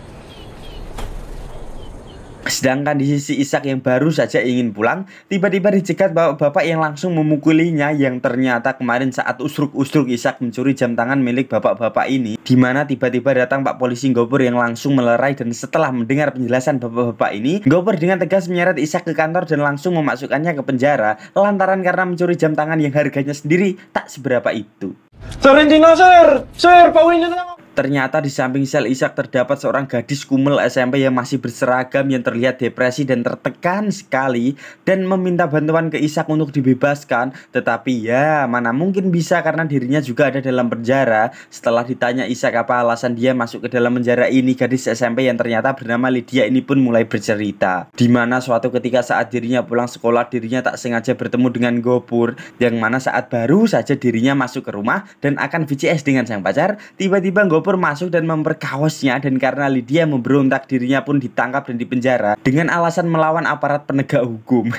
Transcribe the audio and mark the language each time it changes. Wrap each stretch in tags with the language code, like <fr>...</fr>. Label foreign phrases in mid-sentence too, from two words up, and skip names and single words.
<id>Sedangkan di sisi Ishak yang baru saja ingin pulang, tiba-tiba dicegat bapak-bapak yang langsung memukulinya, yang ternyata kemarin saat usruk-usruk Ishak mencuri jam tangan milik bapak-bapak ini, dimana tiba-tiba datang Pak Polisi Gopur yang langsung melerai, dan setelah mendengar penjelasan bapak-bapak ini, Gopur dengan tegas menyeret Ishak ke kantor dan langsung memasukkannya ke penjara, lantaran karena mencuri jam tangan yang harganya sendiri tak seberapa itu.</id> <tl>Sir, hindi na sir! Sir, pauwi niyo na lang!</tl> <id>Ternyata di samping sel Ishak terdapat seorang gadis kumel SMP yang masih berseragam, yang terlihat depresi dan tertekan sekali, dan meminta bantuan ke Ishak untuk dibebaskan. Tetapi ya mana mungkin bisa, karena dirinya juga ada dalam penjara. Setelah ditanya Ishak apa alasan dia masuk ke dalam penjara ini, gadis SMP yang ternyata bernama Lydia ini pun mulai bercerita, dimana suatu ketika saat dirinya pulang sekolah, dirinya tak sengaja bertemu dengan Gopur, yang mana saat baru saja dirinya masuk ke rumah dan akan VCS dengan sang pacar, tiba-tiba Gopur masuk dan memperkawasnya, dan karena Lydia memberontak, dirinya pun ditangkap dan dipenjara dengan alasan melawan aparat penegak hukum.</id>